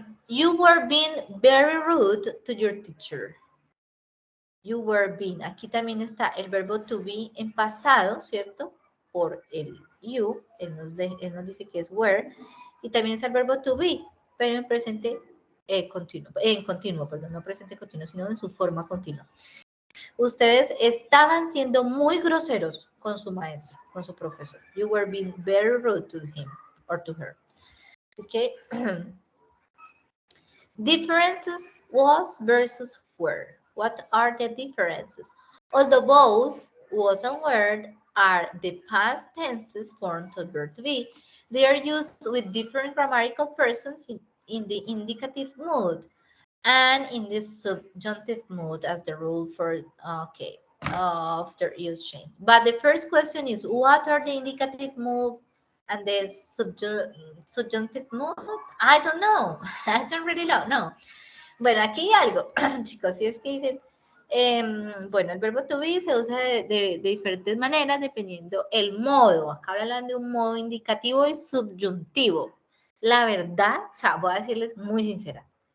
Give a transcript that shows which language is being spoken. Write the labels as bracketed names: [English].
[English] You were being very rude to your teacher. You were being. [Spanish] Aquí también está el verbo to be en pasado, ¿cierto? Por el you. Él nos dice que es were. Y también está el verbo to be, pero en presente continuo. En continuo, perdón, no presente continuo, sino en su forma continua. Ustedes estaban siendo muy groseros con su maestro, con su profesor. [English] You were being very rude to him or to her. Okay. Differences was versus were. What are the differences? Although both was and were are the past tenses formed to verb to be, they are used with different grammatical persons in the indicative mood and in the subjunctive mood as the rule for, okay, of their use change. But the first question is, what are the indicative mood and the subjunctive mood? I don't know. I don't really know. No. [Spanish] Bueno, aquí hay algo, chicos, si es que dicen, bueno, el verbo to be se usa de diferentes maneras dependiendo el modo. Acá hablan de un modo indicativo y subyuntivo. La verdad, o sea, voy a decirles muy sincera.